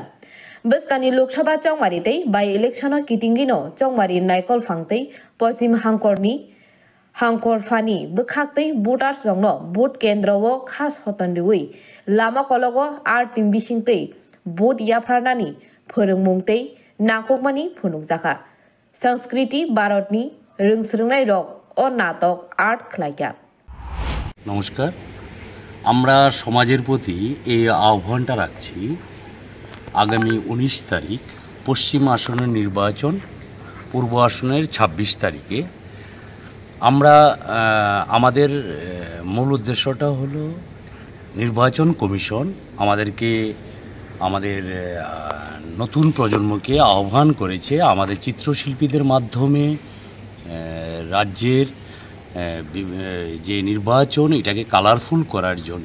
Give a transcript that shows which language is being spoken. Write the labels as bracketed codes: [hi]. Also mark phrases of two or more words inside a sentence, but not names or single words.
[trp] Beskani Lok Sabha chongmaritei [en] by election [trp] kitingino chongmari naikol phangtei Posim Hangkor Fani bukhaktei voters jongno vote kendrao khas hotandiwi lama kologo ar tim bisingtei vote yafarnani phorongmungtei nakokmani phunukjaka সংস্কৃতি ভারতনি রংসরংনাই রক ও নাটক আর্ট খ্লাইকা। [bn] নমস্কার, আমরা সমাজের প্রতি এই আহ্বানটা রাখছি। আগামী 19 তারিখ পশ্চিম আসনের নির্বাচন, পূর্ব আসনের 26 তারিখে আমরা আমাদের মূল উদ্দেশ্যটা হলো নির্বাচন কমিশন আমাদের নতুন প্রজন্মকে আহ্বান করেছে আমাদের চিত্রশিল্পীদের মাধ্যমে রাজ্যের যে নির্বাচন এটাকে কালারফুল করার জন্য।